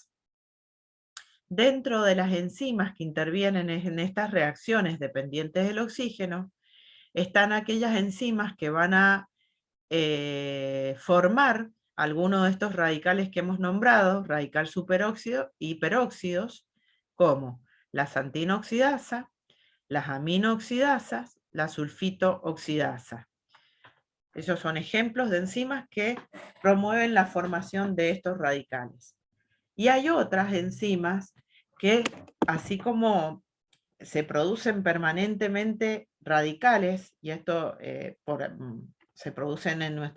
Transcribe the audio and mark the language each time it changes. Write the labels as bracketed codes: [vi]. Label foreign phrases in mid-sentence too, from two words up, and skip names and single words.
[es] Dentro de las enzimas que intervienen en estas reacciones dependientes del oxígeno, están aquellas enzimas que van a formar algunos de estos radicales que hemos nombrado, radical superóxido y peróxidos, como la xantina oxidasa, las aminooxidasas, la sulfito oxidasa. Esos son ejemplos de enzimas que promueven la formación de estos radicales. Y hay otras enzimas que, así como se producen permanentemente radicales, y esto se producen en nuestro